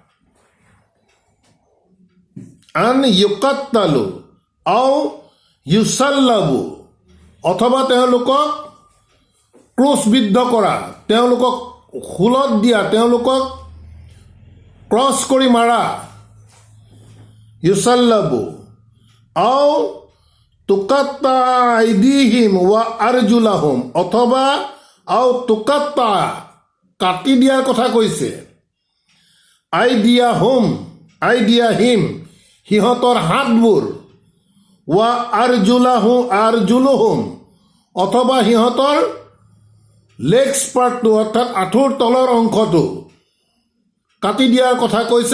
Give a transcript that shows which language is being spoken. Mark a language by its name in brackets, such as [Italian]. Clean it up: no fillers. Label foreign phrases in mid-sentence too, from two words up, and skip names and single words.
[Arabic] أن يقتلوا أو يصلبوا, [Assamese] অথবা তেওঁলোকক ক্ৰুচবিদ্ধ কৰা, তেওঁলোকক শুলত দিয়া, তেওঁলোকক ক্ৰছ কৰি মাৰা। [Arabic] يصلبوا أو تقطع أيديهم و أرجلهم, অথবা أو تقطع [Assamese] কাটি দিয়াৰ কথা কৈছে। আইদিয়াহিম সিহঁতৰ হাতবোৰ, [Arabic] وأرجلهم, [Assamese] অথবা সিহঁতৰ [English] legs part [Assamese] অৰ্থাৎ আঁঠুৰ তলৰ অংশটো কাটি দিয়াৰ কথা কৈছে।